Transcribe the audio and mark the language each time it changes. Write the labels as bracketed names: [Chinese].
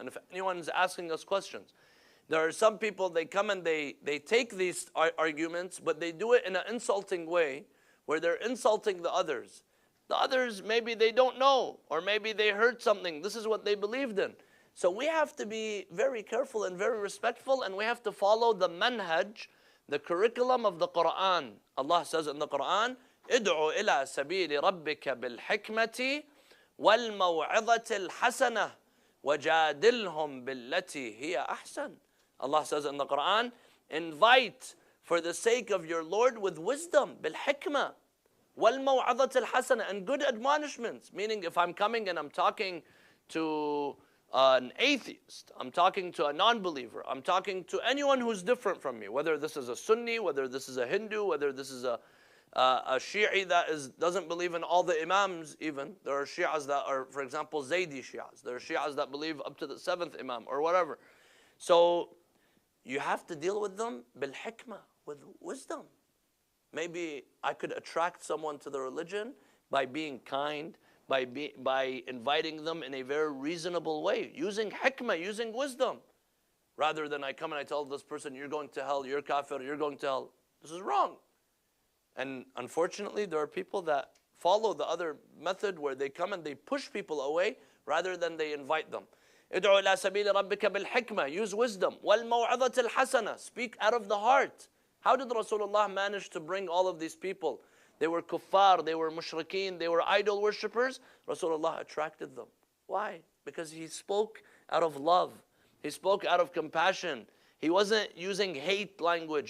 [English] And if anyone is asking us questions, there are some people, they come and they take these arguments, but they do it in an insulting way, where they're insulting the others. The others, maybe they don't know, or maybe they heard something. This is what they believed in. So we have to be very careful and very respectful, and we have to follow the manhaj, the curriculum of the Quran. Allah says in the Quran, [Arabic] ادعو إلى سبيل ربك بالحكمة والموعظة الحسنة وجادلهم بالتي هي أحسن. [English] Allah says in the Quran, invite for the sake of your Lord with wisdom, [Arabic] بالحكمة وَالْمَوْعَظَةِ الْحَسَنَةِ, [English] and good admonishments. Meaning, if I'm coming and I'm talking to an atheist, I'm talking to a non-believer, I'm talking to anyone who's different from me, whether this is a Sunni, whether this is a Hindu, whether this is a Shi'i that doesn't believe in all the Imams even. There are Shi'as that are, for example, Zaydi Shi'as. There are Shi'as that believe up to the 7th Imam or whatever. So you have to deal with them bil-hikmah, with wisdom. Maybe I could attract someone to the religion by being kind, by inviting them in a very reasonable way, using hikmah, using wisdom, rather than I come and I tell this person, you're going to hell, you're kafir, you're going to hell. This is wrong. And unfortunately, there are people that follow the other method where they come and they push people away rather than they invite them. [Arabic] ادعو إلى سبيل ربك بالحكمة. [English] Use wisdom. [Arabic] والموعظة الحسنة. [English] Speak out of the heart. How did Rasulullah manage to bring all of these people? They were kuffar, they were mushrikeen, they were idol worshippers. Rasulullah attracted them. Why? Because he spoke out of love. He spoke out of compassion. He wasn't using hate language.